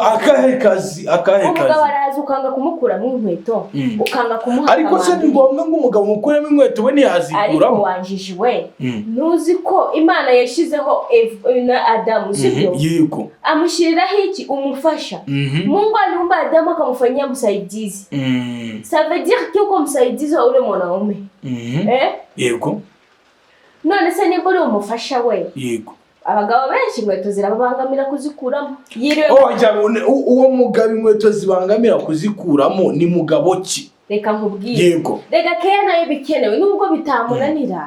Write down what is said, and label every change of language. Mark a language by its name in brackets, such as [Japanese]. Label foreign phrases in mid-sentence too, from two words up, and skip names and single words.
[Kinyarwanda] Akahe kazi. Umugabo araza ukanga kumukura mu inkweto, ukanga kumuha. Ariko se ni ngombwa ngo umugabo mukuremo inkweto we ntiyazikuramo. Ariko wanjijiwe. Ntuzi ko Imana yashizeho na Adamu sibyo? Yego. Amushyiriraho iki umufasha. [Swahili] Mungu aliumba Adamu akamfanyia msaidizi. [French] Ça veut dire que [Swahili] uko msaidizi wa ule mwanaume. [Kinyarwanda] Yego. None se niba uri umufasha we. Yego. Abagabo benshi inkweto zirabangamira kuzikuramo. Uwo mugabo inkweto zibangamira kuzikuramo ni mugabo ki? Reka nkubwire. Yego. Reka keya nayo bikenewe nubwo bitamunanira.